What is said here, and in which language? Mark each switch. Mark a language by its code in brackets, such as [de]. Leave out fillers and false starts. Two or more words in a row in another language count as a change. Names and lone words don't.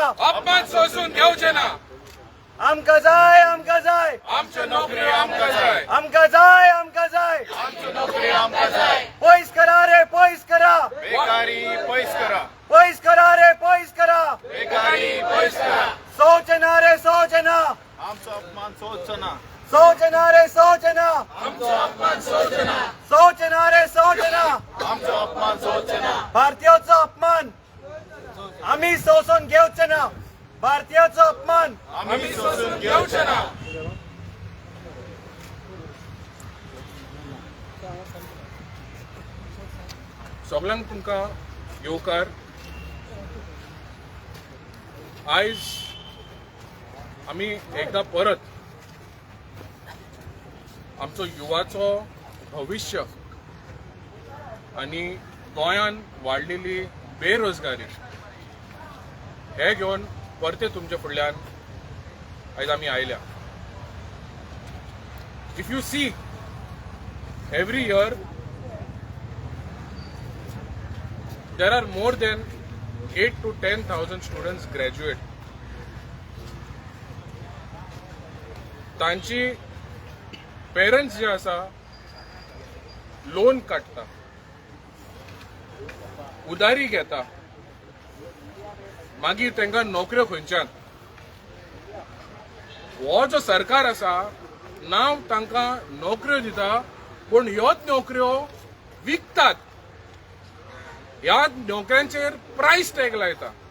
[kok] अपमान सोसून घेवचे ना आमका जाय आमका जाय आमचे नोकरी आमका जाय आमका जाय आमका जाय आमचे नोकरी आमका जाय पयस करा रे पयस करा बेकारी पयस करा पयस करा रे पयस करा बेकारी पयस करा सोचना रे सोचना आमचो अपमान सोचना सोचना रे सोचना आमचो अपमान सोचना सोचना रे सोचना आमचो अपमान सोचना भारतीयाचो अपमान आम्ही सोसून घेवचे ना भारतीयाचो अपमान आम्ही सोसून घेवचे ना सगळ्यांक तुमकां येवकार आयज आमी एकदा परत आमचो युवाचो भविष्य आनी गोंयान वाडलेली बेरोजगारी हे घेवन परते तुमच्या फुडल्यान आयज आमी आयल्या. [en] if you see every year there are more than 8 to 10,000 students graduate. [kok] तांची पेरेंट्स जे आसा लोन काडटा उदारी घेता मागीर तांकां नोकऱ्यो खंयच्यान हो जो सरकार आसा नांव तांकां नोकऱ्यो दिता पूण ह्योच नोकऱ्यो विकतात ह्या नोकऱ्यांचेर [en] price tag [kok] लायता.